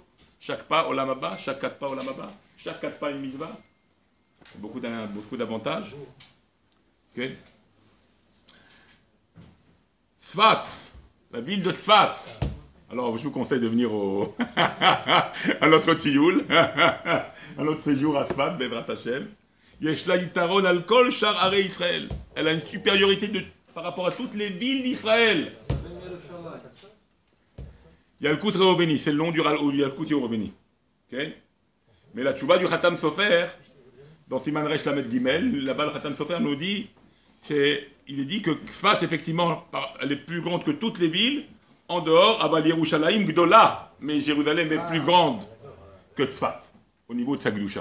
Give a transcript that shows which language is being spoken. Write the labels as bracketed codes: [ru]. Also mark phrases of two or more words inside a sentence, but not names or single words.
[fr] Chaque pas [he] עולם הבא, [fr] chaque 4 pas [he] עולם הבא, [fr] chaque 4 pas une mitzvah. Beaucoup d'avantages. Okay. Tzfat, la ville de Tzfat. Alors, je vous conseille de venir à notre tioul, à notre séjour à Tzfat, [he] בעזרת השם. יש לה יתרון על כל שאר ערי ישראל. [fr] Elle a une supériorité par rapport à toutes les villes d'Israël. Yalkut Rehoveni, c'est le nom du Yalkut Rehoveni. Okay? Mais la tchouba du Khatam Sofer, dans Siman Resh Lamed Gimel, là-bas le Khatam Sofer nous dit, il est dit que Tzfat, effectivement, elle est plus grande que toutes les villes, en dehors, [he] אבל ירושלים גדולה, [fr] mais Jérusalem est plus grande que Tzfat, au niveau de sa Gdusha.